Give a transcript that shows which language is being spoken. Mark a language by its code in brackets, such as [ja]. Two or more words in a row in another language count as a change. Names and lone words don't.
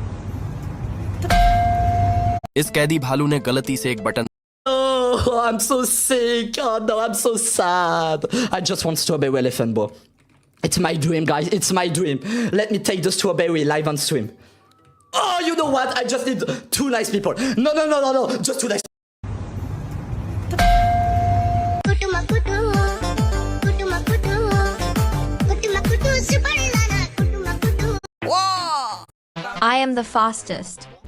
[hi] इस कैदी भालू ने गलती से एक बटन [en] Oh, I'm so sick. Oh no, I'm so sad. I just want strawberry elephant ball. It's my dream, guys. It's my dream. Let me take the strawberry live on stream. Oh, you know what? I just need two nice people. No. Just two nice. I am the fastest.